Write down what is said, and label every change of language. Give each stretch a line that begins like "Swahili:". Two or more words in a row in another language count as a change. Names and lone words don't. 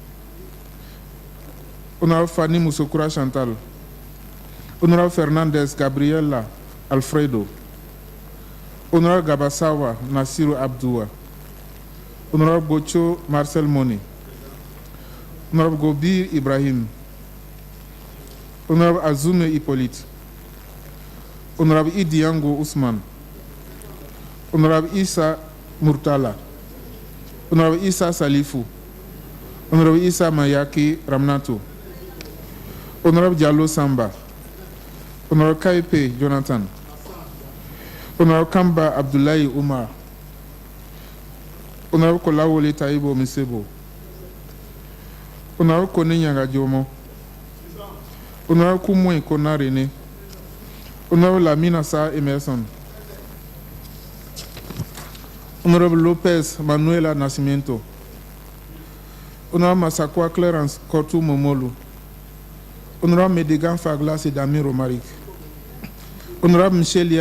English: Honorable Fanny Musokura Chantal, Honorable Fernandez Gabriela Alfredo, Honorable Gabasawa Nasiru Abdua, Honorable Bocho Marcel Moni, Honorable Gobi Ibrahim, Honorable Azume Hippolyte, Honorable Idiango Usman, Honorable Isa Murtala, Honorable Isa Salifu, Honorable Isa Mayaki Ramnato, Honorable Diallo Samba, Honorable Kaipe Jonathan, Honorable Kamba Abdullahi Umar, Honorable Kolawole Taibo Misebo, Honorable Kone Nyanga Jomo, Honorable Kumwe Kona Rene, Honorable Lamina Sa Emerson, Honorable Lopez Manuela Nascimento, Honorable Masakwa Clarence Kotu Momolu, Honorable Medigan Faglas Damiro Marik, Honorable Michelia